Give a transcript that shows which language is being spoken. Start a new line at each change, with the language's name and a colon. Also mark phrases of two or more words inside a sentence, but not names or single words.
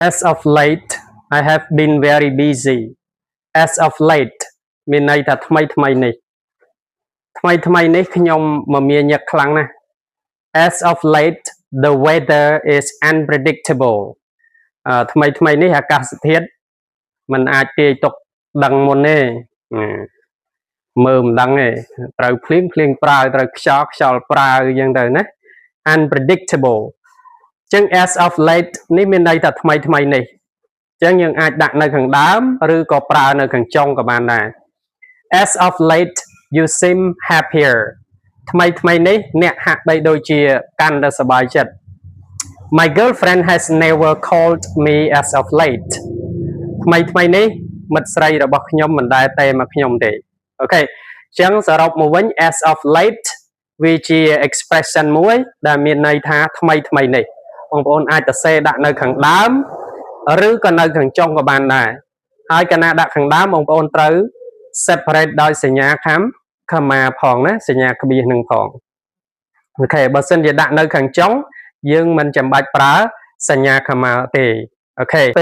English: As of late, I have been very busy. As of late
Khmer: មានន័យថាថ្មីថ្មីនេះខ្ញុំមមាញឹកខ្លាំងណាស់
English: As of late the weather is unpredictable
Khmer: ថ្មីនេះ អាកាសធាតុมันអាចទាយទុកដឹងមុនទេមើលមិនដឹងទេត្រូវភ្លៀងប្រើត្រូវខ្យល់ប្រើអញ្ចឹងទៅណា unpredictable ចឹង
English: as of late
Khmer: នេះមានន័យថាថ្មីនេះចឹងយើងអាចដាក់នៅខាងដើមឬក៏ប្រើនៅខាងចុងក៏បានដែរ
English: As of late you seem happier
Khmer: ថ្មីនេះអ្នកហាក់បីដូចជាកាន់តែសប្បាយចិត្ត
English: My girlfriend has never called me as of late
Khmer: ថ្មីនេះមិត្តស្រីរបស់ខ្ញុំមិនដែលទេមកខ្ញុំទេអូខេចឹងសរុបមកវិញ
English: as of late
Khmer: វាជា expression មួយដែលមានន័យថាថ្មីនេះបងប្អូនអាចសរសេរដាក់នៅខាងដើមឬក៏នៅខាងចុងក៏បានដែរហើយកាលណាដាក់ខាងដើមបងប្អូនត្រូវ separate ដោយសញ្ញាខមាផងណាសញ្ញាក្បៀសនឹងផងអូខេបើសិនជាដាក់នៅខាងចុងយើងមិនចាំបាច់ប្រើសញ្ញាខមាទេអូខេពេល